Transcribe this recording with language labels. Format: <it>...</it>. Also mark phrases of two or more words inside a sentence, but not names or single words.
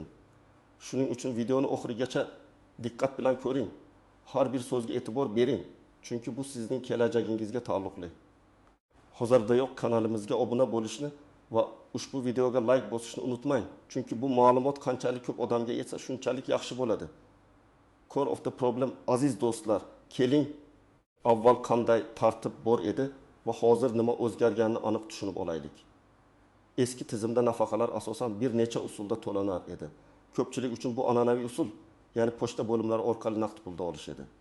<uz>Shuning uchun videoni oxirigacha diqqat bilan ko'ring. Har bir so'zga e'tibor bering, chunki bu sizning kelajagingizga taalluqli. Hozirdayoq kanalimizga obuna bo'lishni va ushbu videoga like bosishni unutmang, chunki bu ma'lumot qanchalik ko'p odamga yetsa, shunchalik yaxshi bo'ladi.</uz> <en>Core of the problem,</en> <uz>aziz do'stlar, keling avval qanday tartib bor edi va hozir nima o'zgarganini aniq tushunib olaylik. Eski tizimda nafaqalar asosan bir necha usulda to'lanar edi. Ko'pchilik uchun bu an'anaviy usul, ya'ni pochta bo'limlari orqali naqd pulda olish edi.</uz>